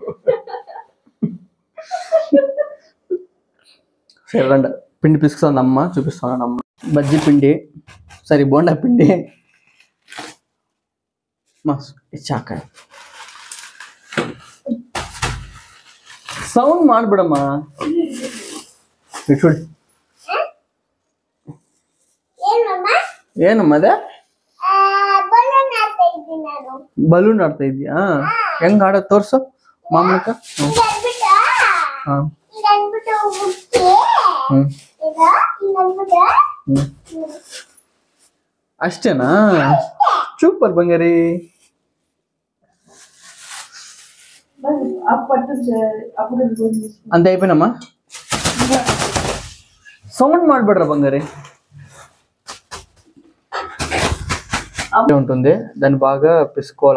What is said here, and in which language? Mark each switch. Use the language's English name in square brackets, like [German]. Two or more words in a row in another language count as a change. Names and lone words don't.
[Telugu] సరే రండి, పిండి పిసుకుతుంది అమ్మ, చూపిస్తాను అమ్మ. బజ్జీ పిండి, సరే బోండా పిండి చాక. [Kannada] సౌండ్ ಮಾಡ್ಬಿಡಮ್ಮ. ಏನಮ್ಮ ಅದೇ? ಬಲೂನ್ ಆಡ್ತಾ ಇದೀಯಾ? ಹೆಂಗ್ ಆಡೋದು ತೋರ್ಸು ಮಾಮಕ್ಕ. ಅಷ್ಟೇನಾ? ಸೂಪರ್ ಬಂಗಾರಿ. [Telugu] అంతే అయిపోయినమ్మా. సౌండ్ ಮಾಡ್ಬಿಡ್ರ బంగారి. ఉంటుంది, దాన్ని బాగా పిసుకోవాలి.